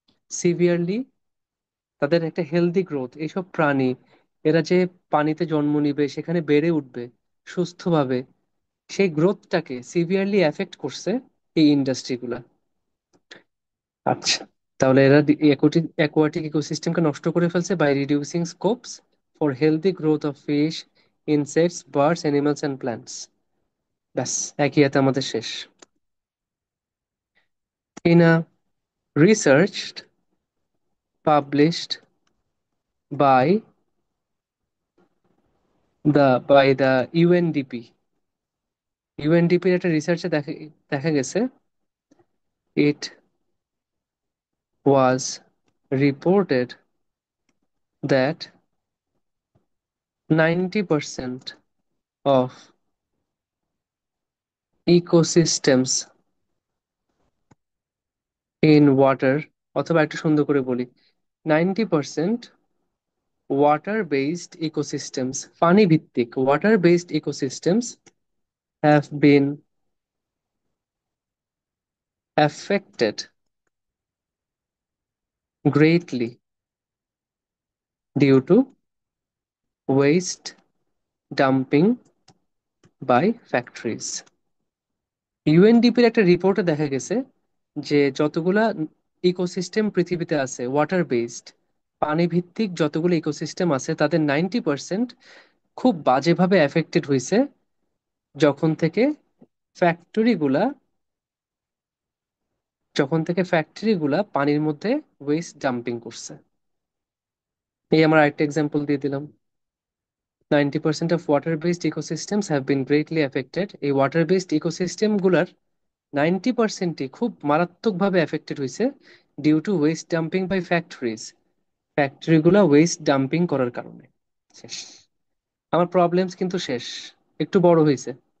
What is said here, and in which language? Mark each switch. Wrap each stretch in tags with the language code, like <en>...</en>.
<bn>Severely, তাদের একটা healthy growth, এইসব প্রাণী এরা যে পানিতে জন্ম নিবে, সেখানে বেড়ে উঠবে সুস্থভাবে, সেই গ্রোথটাকে সিভিয়ারলি এফেক্ট করছে এই ইন্ডাস্ট্রিগুলা। আচ্ছা, তাহলে এরা অ্যাকোয়াটিক ইকোসিস্টেমকে নষ্ট করে ফেলছে</bn> <en>By reducing scopes for healthy growth of fish, insects, birds, animals and plants.</en> <bn>ব্যাস, একই হাতে আমাদের শেষ।</bn> <en>In a research published by the UNDP,</en> <bn>ইউএনডিপির একটা রিসার্চে দেখা গেছে,</bn> <en>it was reported that 90% of ecosystems in water,</en> <bn>অথবা একটু সুন্দর করে বলি,</bn> <en>90% water based ecosystems,</en> <bn>পানি ভিত্তিক</bn> <en>Water based ecosystems have been affected greatly due to waste dumping by factories.</en> <bn>ইউএনডিপির একটা রিপোর্টে দেখা গেছে যে যতগুলা ইকোসিস্টেম পৃথিবীতে আছে ওয়াটার বেসড, পানি ভিত্তিক যতগুলো ইকোসিস্টেম আছে তাদের 90% খুব বাজেভাবে এফেক্টেড হয়েছে যখন থেকে ফ্যাক্টরিগুলা ফ্যাক্টরিগুলা পানির মধ্যে ওয়েস্ট ডাম্পিং করছে। এই আমার আরেকটা এক্সাম্পল দিয়ে দিলাম।</bn> <en>90% of water-based ecosystems have been greatly affected।</en> <bn>এই ওয়াটার-বেসড ইকোসিস্টেম গুলার 90%ই খুব মারাত্মকভাবে এফেক্টেড হয়েছে</bn> <en>Due to waste dumping by factories.</en> <bn>ফ্যাক্টরিগুলা West dumping করার কারণে। শেষ। আমার প্রবলেমস কিন্তু শেষ, একটু বড় হয়েছে।</bn>